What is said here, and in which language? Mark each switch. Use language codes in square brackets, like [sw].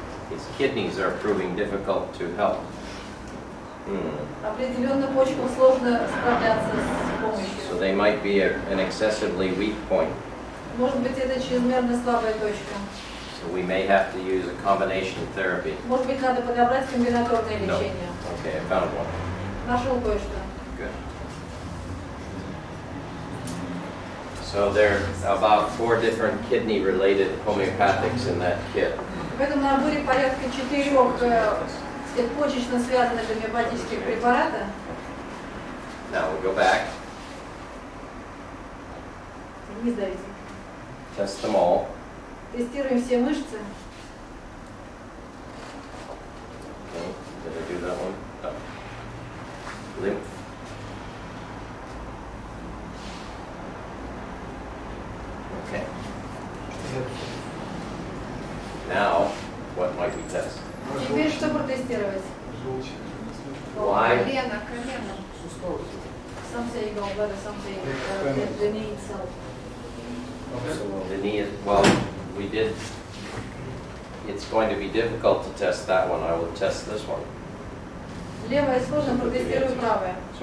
[en] His kidneys are proving difficult to help. [ru] Определенно почкам сложно справляться с помощью. [en] So they might be an excessively weak point. [ru] Может быть, это чрезмерно слабая точка. [en] So we may have to use a combination therapy. [ru] Может быть, надо подобрать комбинаторное [en] No. [ru] лечение. [en] Okay, I found one. [ru] Нашел кое-что. [en] Good. So there are about 4 different kidney-related homeopathics in that kit. [ru] В этом наборе порядка 4 почечно связанных гомеопатических препарата. [en] Now we go back, [ru] Не сдавите. [en] test them all. [ru] Тестируем все мышцы. [en] Okay, did I do that one? No. Lymph. Okay. Now, what might we test? [ru] Теперь что протестировать? [en] Why? [ru] Колено. [en] Some say gallbladder, some say the knee itself. The knee, well, we did, it's going to be difficult to test that one. I will test this one. [ru] Левое сложно, протестирую правое.